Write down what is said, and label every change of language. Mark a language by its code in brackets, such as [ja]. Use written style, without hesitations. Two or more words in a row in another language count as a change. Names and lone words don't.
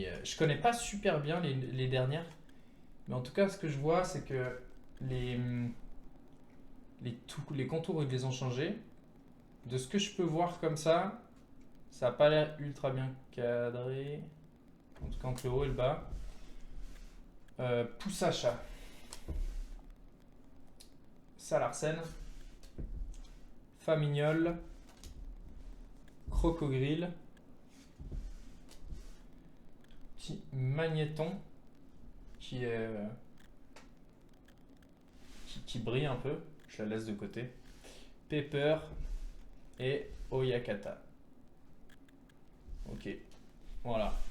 [fr] Je connais pas super bien les dernières. Mais en tout cas, ce que je vois, c'est que les contours, ils les ont changés. De ce que je peux voir comme ça n'a pas l'air ultra bien cadré. En tout cas, entre le haut et le bas. Poussacha. Salarsen. Famignol. Crocogrille. Petit magnéton qui est qui brille un peu. Je la laisse de côté. Pepper et Oyakata. Ok, voilà.